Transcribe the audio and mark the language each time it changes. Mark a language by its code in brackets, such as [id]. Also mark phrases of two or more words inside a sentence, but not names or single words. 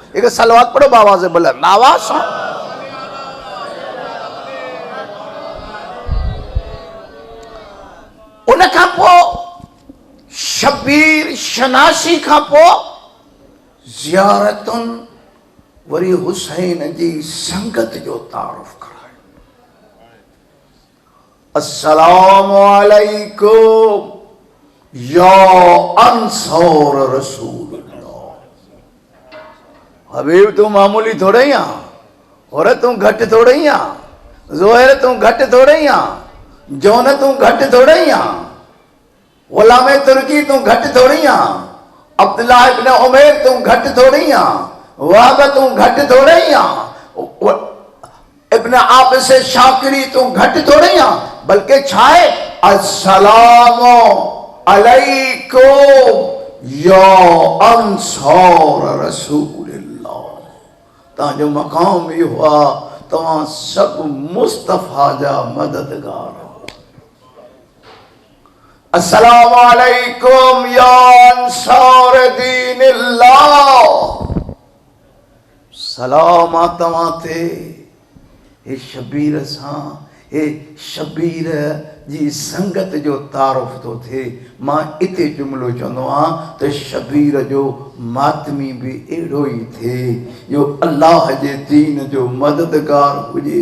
[sd] हिकु सलवात पढ़ो बाबा जे बुलंद आवाज़ सां। उन खां पोइ शबीर शनासी खां पोइ ज़ियारतुनि वरी हुसैन जी संगत जो तारुफ़ करायो। [ar] السلام عليكم يا أنصار رسول الله. [sd] हबीब तू मामूली थोड़े ही आ, और तू घट थोड़े ही आ, ज़ोहर तू घट थोड़े ही आ, जोन तू घट थोड़े ही आ, गुलाम तुर्की तू घट थोड़ी आ, अब्दुल्लाह इब्न उमैर तू घट थोड़ी आ, वहाब तू घट थोड़े ही आ, इब्न आबिस शाकिरी तू घट थोड़े ही आ, बल्कि छाए [ar] السلام عليكم يا أنصار رسول الله. [sd] तव्हांजो मक़ाम इहो आहे तव्हां सभु मुस्तफ़ा जा मददगार। [ar] السلام عليكم يا أنصار دين الله. [sd] सलाम आ तव्हां ते हे शबीर सां। हे शबीर जी संगत जो तारुफ़ थो थिए। मां इते जुमिलो चवंदो आहियां त शबीर जो मातमी बि अहिड़ो ई थिए जो अल्लाह जे दीन जो मददगार हुजे।